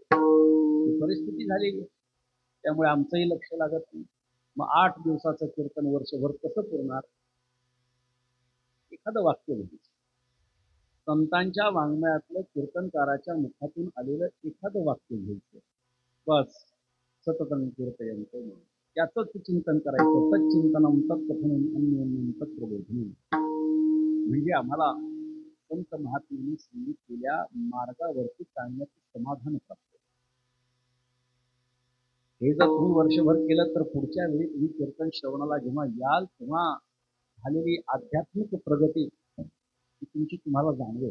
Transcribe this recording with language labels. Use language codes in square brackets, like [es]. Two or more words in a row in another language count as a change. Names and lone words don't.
[mr] ही परिस्थिती झालेली आहे. त्यामुळे आमचंही लक्ष लागत नाही. मग 8 दिवसाचं कीर्तन वर्षभर कसं पुरणार. एखादं वाक्य लिहायचं. संतांच्या वाङ्मयातलं कीर्तनकाराच्या मुखातून आलेलं एखादं वाक्य घ्यायचं. [sa] बस सततं कीर्तयन्तो, [mr] त्याचंच चिंतन करायचं. [sa] तच्चिंतनम तत्कथनम अन्योन्यम तत्प्रबोधनम. [mr] म्हणजे आम्हाला संत महात्म्यांनी सांगितलेल्या मार्गावरती चालण्याचं समाधान प्राप्त. हे जर तुम्ही वर्षभर केलं तर पुढच्या वेळी तुम्ही कीर्तन श्रवणाला जेव्हा याल तेव्हा झालेली आध्यात्मिक प्रगती ही तुमची तुम्हाला जाणवेल.